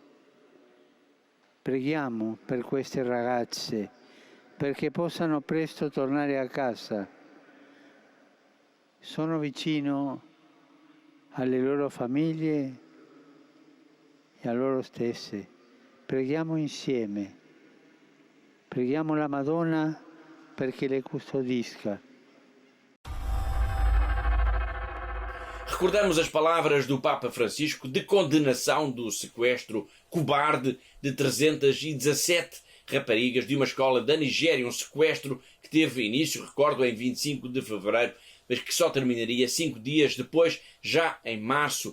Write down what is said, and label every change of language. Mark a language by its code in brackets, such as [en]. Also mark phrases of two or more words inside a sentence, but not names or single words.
[it] Preghiamo per queste ragazze perché possano presto tornare a casa. Sono vicino alle loro famiglie e a loro stesse. Preghiamo insieme. Preghiamo la Madonna perché le custodisca. [pt] Recordamos as palavras do Papa Francisco de condenação do sequestro cobarde de 317 raparigas de uma escola da Nigéria, um sequestro que teve início, recordo, em 25 de fevereiro, mas que só terminaria 5 dias depois, já em março.